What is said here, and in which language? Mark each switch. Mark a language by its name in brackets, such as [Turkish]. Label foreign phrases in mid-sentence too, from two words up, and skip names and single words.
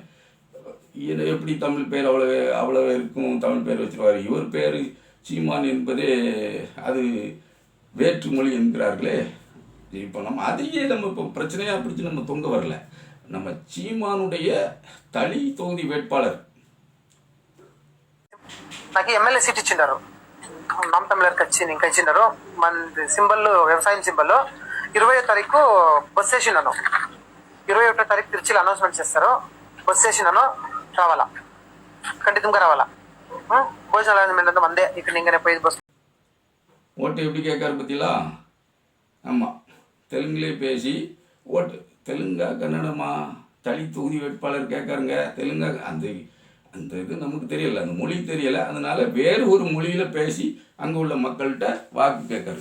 [Tamil] இது எப்படி தமிழ் பேர் அவ்வளோ இருக்கும் தமிழ் பேர் வச்சுருவார். இவர் பேர் சீமான் என்பதே அது வேற்றுமொழி என்கிறார்களே. இப்போ நம்ம அதையே நம்ம இப்போ பிரச்சனையாக பிடிச்சி நம்ம தொங்க வரல. நம்ம சீமானுடைய తళి தொகுதி வேட்பாளர் [Telugu] నాకు ఎమ్మెల్యే సీట్ ఇచ్చిండారు. నామ్ తమిళర్కి వచ్చి ఇంకా ఇచ్చిండారు. మన సింబల్ వ్యవసాయం సింబల్ 20వ తారీఖు బస్ వేసినాను. 21వ తారీఖు తిరుచిలో అనౌన్స్మెంట్ చేస్తారు. బస్ వేసినాను, రావాలా, ఖండితంగా రావాలా. భోజనాలు అరేంజ్మెంట్ మందే ఇక్కడ [Tamil] நீங்க போய் பஸ் ஓட்டு எப்படி கேட்காரு பத்திலா. ஆமாம், தெலுங்குலே பேசி ஓட்டு தெலுங்கா கன்னடமா தளி தொகுதி வேட்பாளர் கேட்காருங்க. தெலுங்கா அந்த இது நமக்கு தெரியலை, அந்த மொழி தெரியலை. அதனால் வேறு ஒரு மொழியில் பேசி அங்கே உள்ள மக்கள்கிட்ட வாக்கு கேட்காரு.